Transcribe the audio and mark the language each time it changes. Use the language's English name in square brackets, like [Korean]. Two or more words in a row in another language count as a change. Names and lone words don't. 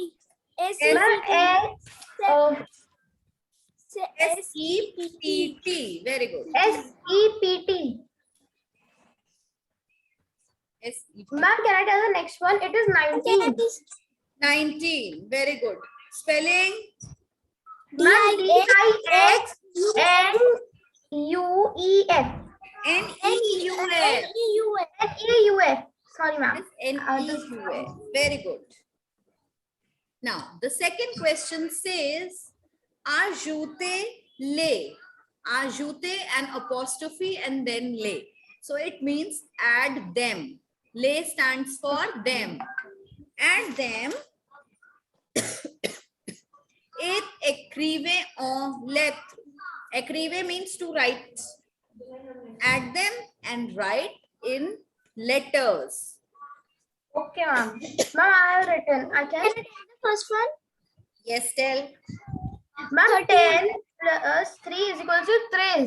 [English] S-E-P-T. Very good. S-E-P-T. S-E-P. Ma'am, can I tell the next one? It is 19. 19. Very good. Spelling? Ma'am, D-I-X-N-U-E-F. N-E-U-F. N-E-U-F. Sorry, ma'am. It's N-E-U-A. Very good. Now, the second question says, [French] ajute le. [English] Ajute and apostrophe and then le. So it means add them. Le stands for them. Add them. [French] Et écrivez en lettres. [English] Écrivez means to write. Add them and write in letters. Okay, ma'am. Ma'am, I have written. I can read the first one. Yes, tell. Ma'am, 10 plus 3 is equal to 3.